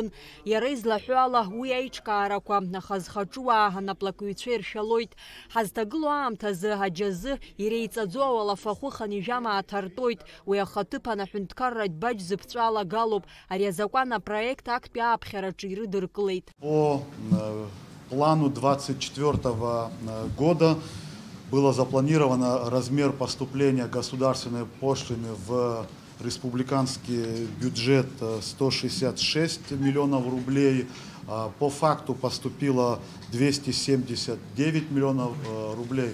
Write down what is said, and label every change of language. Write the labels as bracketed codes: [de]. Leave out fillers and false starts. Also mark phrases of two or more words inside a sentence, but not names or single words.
[ab] Иара излаҳәо ала уи аиҿкаарақәа ахазхаҿуаа анаплакыҩцәа иршәалоит. Ҳазҭагылоу аамҭазы аџьазы иреиҵаӡоу ауалафахәы ханижәама ааҭартәоит. Уи ахаҭыԥан аҳәынҭқарратә баџь зыԥҵәа алагалоуп. Ари азакәан апроект актәи ааԥхьараҿы ирыдыркылеит. [ru] По плану 24 года было запланировано размер поступления государственной пошлины в республиканский бюджет 166 миллионов рублей. По факту поступило 279 миллионов рублей.